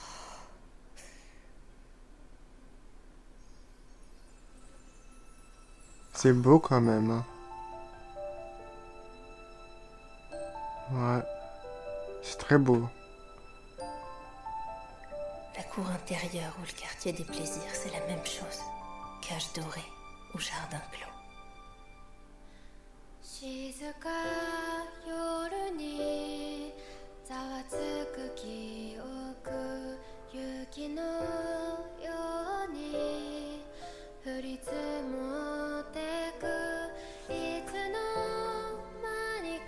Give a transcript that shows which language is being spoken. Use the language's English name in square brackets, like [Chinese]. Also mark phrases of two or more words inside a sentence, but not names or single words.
[French] C'est beau quand même. Hein. Ouais. C'est très beau. La cour intérieure ou le quartier des plaisirs, c'est la même chose. Cage dorée ou jardin clos. [Japanese] 静か夜にざわつく記憶雪のように降り積もってくいつの間に